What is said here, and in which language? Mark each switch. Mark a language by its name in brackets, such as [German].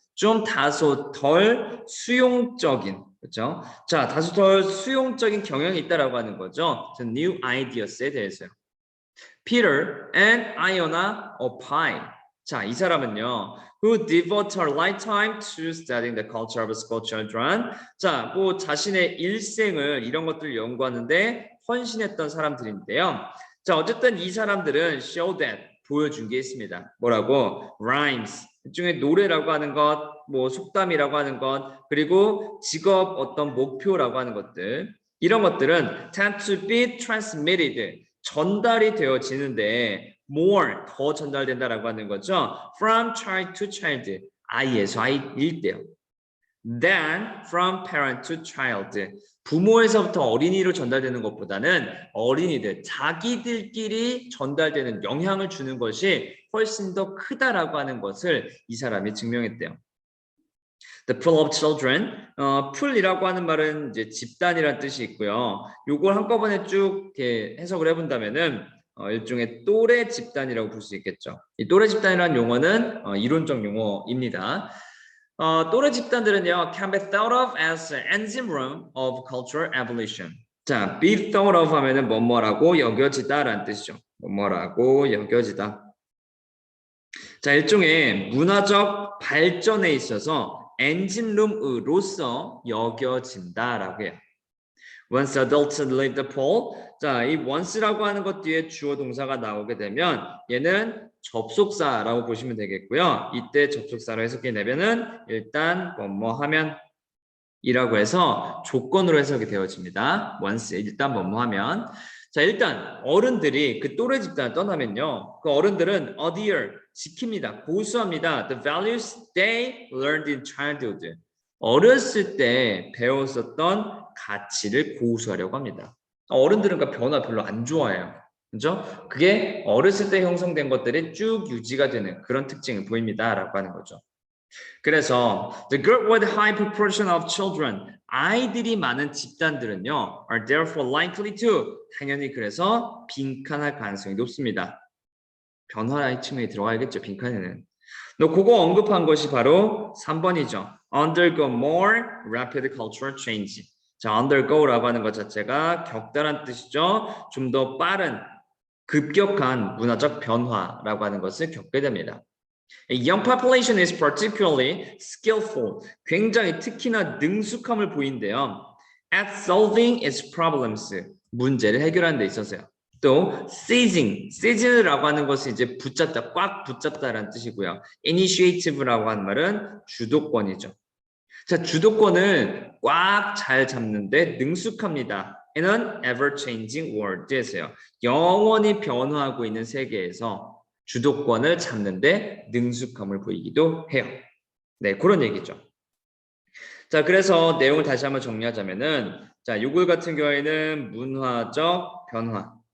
[Korean] 좀 다소 덜 수용적인, 그렇죠? 자, 다소 덜 수용적인 경향이 있다라고 하는 거죠. [English] new ideas에 대해서요. Peter and Iona opine. [Korean] 자, 이 사람은요. [English] Who devote her lifetime to studying the culture of school children. [Korean] 자, 뭐 자신의 일생을 이런 것들을 연구하는데 헌신했던 사람들인데요. 자, 어쨌든 이 사람들은 [English] show that [Korean] 보여준 게 있습니다. 뭐라고? Rhymes. 일종의 노래라고 하는 것, 뭐 속담이라고 하는 것, 그리고 직업 어떤 목표라고 하는 것들. [English] 이런 것들은 tend to be transmitted. [Korean] 전달이 되어지는데 more 더 전달된다라고 하는 거죠. [English] From child to child [Korean] 아이에서 아이일 때요. [English] Than from parent to child [Korean] 부모에서부터 어린이로 전달되는 것보다는 어린이들 자기들끼리 전달되는 영향을 주는 것이 훨씬 더 크다라고 하는 것을 이 사람이 증명했대요. [English] The pool of children, [Korean] 풀이라고 하는 말은 이제 집단이라는 뜻이 있고요. 요걸 한꺼번에 쭉 이렇게 해석을 해본다면은 일종의 또래 집단이라고 볼 수 있겠죠. 이 또래 집단이라는 용어는 이론적 용어입니다. 또래 집단들은요, [English] can be thought of as an engine room of cultural evolution. [Korean] 자, be thought of 하면은 뭐뭐라고 여겨지다라는 뜻이죠. 뭐뭐라고 여겨지다. 자, 일종의 문화적 발전에 있어서 엔진룸으로서 여겨진다라고 해요. [English] Once adults leave the pool, [Korean] 자, 이 once라고 하는 것 뒤에 주어 동사가 나오게 되면 얘는 접속사라고 보시면 되겠고요. 이때 접속사로 해석해내면은 일단 뭐뭐 하면 이라고 해서 조건으로 해석이 되어집니다. once 일단 뭐뭐 하면 자, 일단 어른들이 그 또래 집단을 떠나면요. 그 어른들은 adhere 지킵니다. 고수합니다. [English] The values they learned in childhood. [Korean] 어렸을 때 배웠었던 가치를 고수하려고 합니다. 어른들은 그 변화 별로 안 좋아해요. 그죠? 그게 어렸을 때 형성된 것들이 쭉 유지가 되는 그런 특징을 보입니다라고 하는 거죠. [English] 그래서 the group with high proportion of children [Korean] 아이들이 많은 집단들은요 [English] are therefore likely to [Korean] 당연히 그래서 빈칸할 가능성이 높습니다. 변화의 측면이 들어가야겠죠. 빈칸에는. 그거 언급한 것이 바로 3번이죠. [English] undergo more rapid cultural change. [Korean] 자, undergo라고 하는 것 자체가 겪다란 뜻이죠. 좀 더 빠른 급격한 문화적 변화라고 하는 것을 겪게 됩니다. [English] A young population is particularly skillful. [Korean] 굉장히 특히나 능숙함을 보인대요. [English] At solving its problems. [Korean] 문제를 해결하는 데 있어서요. 또 seizing라고 하는 것은 이제 붙잡다, 꽉 붙잡다라는 뜻이고요. initiative라고 하는 말은 주도권이죠. 자, 주도권을 꽉 잘 잡는데 능숙합니다. [English] In an ever-changing world에서요. [Korean] 영원히 변화하고 있는 세계에서 주도권을 잡는데 능숙함을 보이기도 해요. 네, 그런 얘기죠. 자, 그래서 내용을 다시 한번 정리하자면은 자, 요글 같은 경우에는 문화적 변화.